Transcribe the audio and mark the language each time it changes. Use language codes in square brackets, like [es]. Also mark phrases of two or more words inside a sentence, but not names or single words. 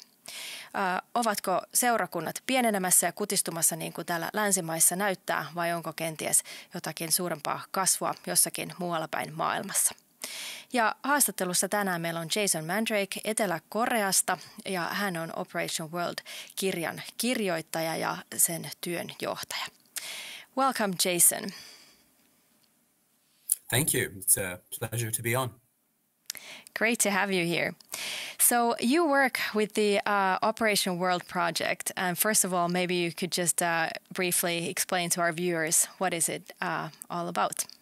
[fi] Ovatko seurakunnat pienenemässä ja kutistumassa niin kuin täällä Länsimaissa näyttää, vai onko kenties jotakin suurempaa kasvua jossakin muualla päin maailmassa? Ja haastattelussa tänään meillä on Jason Mandryk Etelä-Koreasta, ja hän on Operation World-kirjan kirjoittaja ja sen työn johtaja. [en] Welcome, Jason. Thank you. It's a pleasure to be on. Great to have you here. So you work with the Operation World project. And first of all, maybe you could just briefly explain to our viewers, what is it all about?